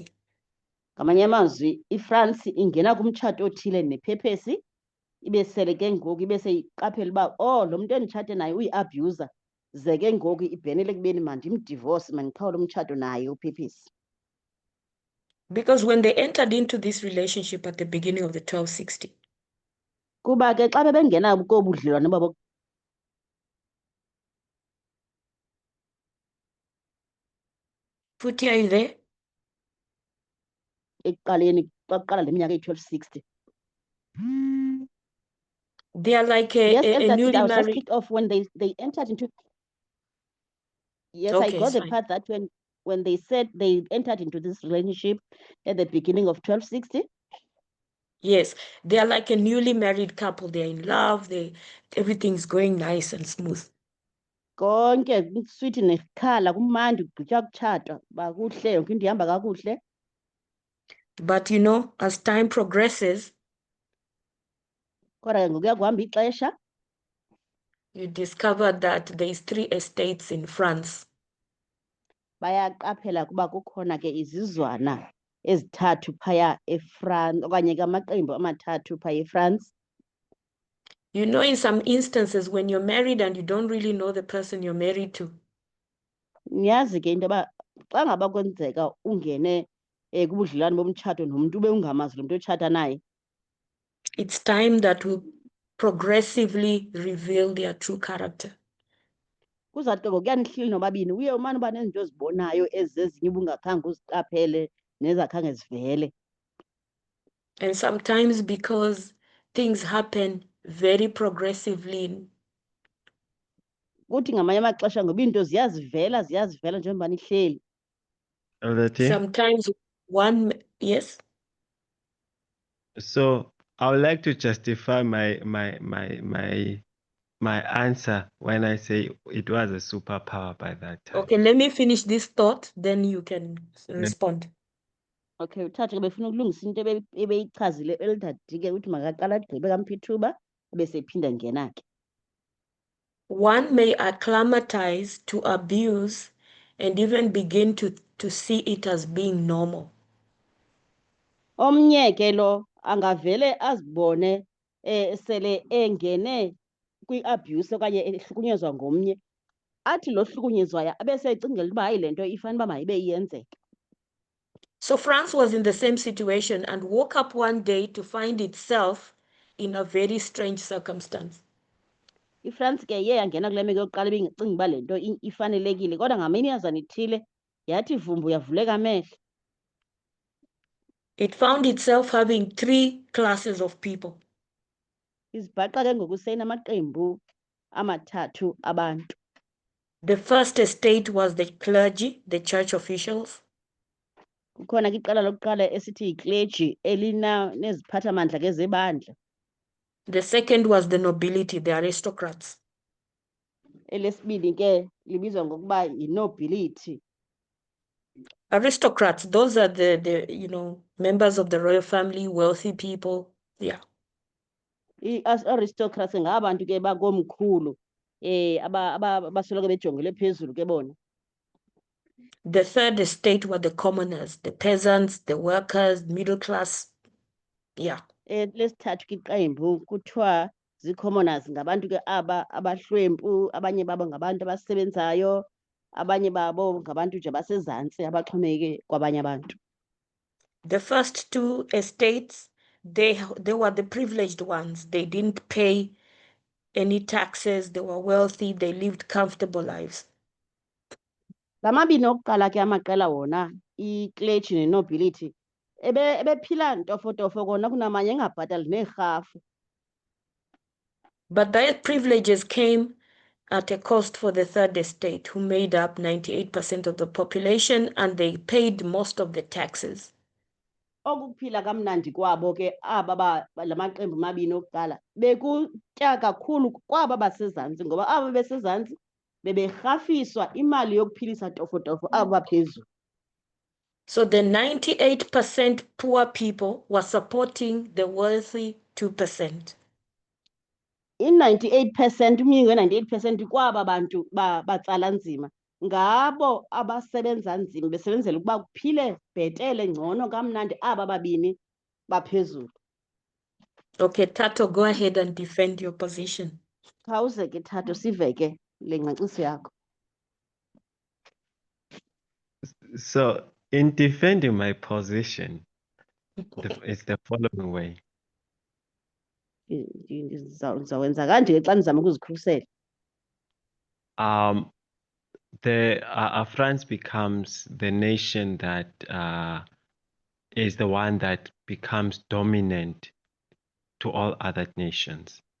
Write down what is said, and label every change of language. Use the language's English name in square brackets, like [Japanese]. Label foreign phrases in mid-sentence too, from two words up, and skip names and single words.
[Xhosa] Ngamanye amazwi iFrance ingena kumtshato othile nepapacy, ibe sele ke ngoku ibe seyiqaphela uba lo muntu enditshate naye uyi-abuser, ze ke ngoku ibhenele ekubeni mandimdivorce, mandiqhawule umtshato naye upapacy. [English] Because when they entered into this relationship at the beginning of the 1260, [Xhosa] Kuba ke xa bebengena kobudlelwane babo Futhi, [English] are you there? [Xhosa] ekuqaleni xa kuqala le minyaka eyi-1260. [English] They are like a, Yes, a that's it. newly I was just married. kicked off when they entered into. Yes, Okay, I got the fine. part that when they said they entered into this relationship at the beginning of 1260. Yes, they are like a newly married couple. They're in love. Everything's going nice and smooth. [Xhosa] konke kuswithi nekhala kumandi kugqitywa kutshatwa uba kuhle yonke into ihamba kakuhle. [English] But you know, as time progresses, [Xhosa] Kodwa ke ngokuya kuhamba ixesha [English] you discover that there's 3 estates in France. [Xhosa] bayaqaphela kuba kukhona ke izizwana ezithathu phaya eFrance okanye ke amaqembu amathathu phaya eFrance. [English] You know, in some instances, when you're married and you don't really know the person you're married to, [Xhosa] Niyazi ke into yoba xa ngaba kwenzeka ungene kubudlelwane bomtshato nomntu ube ungamazi lo mntu otshata naye, [English] it's time that will progressively reveal their true character. [Xhosa] kuzawuthi ke ngokuya nihleli nobabini uye umane uba nezinto ozibonayo ezezinye ubungakhange uziqaphele nezakhange zivele. [English] And sometimes because things happen very progressively, [Xhosa] Kuthi ngamanye amaxesha ngoba iinto ziyazivela njengoba nihleli. [English] Elder T, sometimes yes, so I would like to justify my answer when I say it was a superpower by that time. okay, let me finish this thought, then you can respond. [Xhosa] Okay, uthathe ke befuna ukulungisa into ebeyichazile Elder D ke uthi makaqala agqibe kaMphithuba bese ephinda ngena ke. [English] One may acclimatize to abuse and even begin to see it as being normal. [Xhosa] Omnye ke lo angavele azibone sele engene kwi-abuse okanye ehlukunyezwa ngomnye, athi lo hlukunyezwayo abe secingela uba hayi le nto ifane uba mayibe iyenzeka. [English] So France was in the same situation and woke up one day to find itself in a very strange circumstance. [Xhosa] IFrance ke iye yangena kule meko yokuqala ibingacinga uba le nto ifanelekile, kodwa ngamini yazana ithile yathi vumbu yavuleka amehlo. [English] It found itself having 3 classes of people. [Xhosa] Izibhaqa ke ngoku seyinamaqembu amathathu abantu. [English] The first estate was the clergy, the church officials. [Xhosa] Kukhona ke iqela lokuqala esithi yikleji neziphathamandla ke zebandla. [English] The second was the nobility, the aristocrats. [Xhosa] Elesibini ke libizwa ngokuba yi-nobility. [English] Aristocrats, those are the members of the royal family, wealthy people. Yeah. [Xhosa] I-aristocrats ngabantu ke bakomkhulu abasoloko bejongele phezulu ke bona. [English] The third estate were the commoners, the peasants, the workers, middle class. Yeah. [Xhosa] Lesithathu ke iqembu kuthiwa zii-commoners, ngabantu ke aba abahlwempu, abanye babo ngabantu abasebenzayo, abanye babo ngabantu nje basezantsi abaxhomekeke kwabanye abantu. [English] The first 2 estates, they were the privileged ones. They didn't pay any taxes. They were wealthy. They lived comfortable lives. [Xhosa] La mabini okuqala ke amaqela wona, ikleji nenobility, ebephila ntofotofo kona kunamanye engabhatali neerhafu. [English] But their privileges came at a cost for the third estate, who made up 98% of the population, and they paid most of the taxes. [Xhosa] Okuphila kamnandi kwabo ke aba la maqembu mabini okuqala bekutya kakhulu kwaba basezantsi, ngoba aba besezantsi beberhafiswa imali yokuphilisa tofotofo abo baphezulu. [English] So the 98% poor people were supporting the wealthy 2%. [Xhosa] I-98%, umyinge we-98% kwaba bantu batsala nzima ngabo abasebenza nzima besebenzela ukuba kuphile bhetele ngcono kamnandi aba babini baphezulu. [English] Okay, Tato, go ahead and defend your position. [Xhosa] Khawuze ke Thato sive ke le ngcaciso yakho. [English] So, in defending my position, it's the following way. [Xhosa] Ndizawwenza kanje ke xa ndizama ukuzikhusela. [English] France becomes the nation that is the one that becomes dominant to all other nations.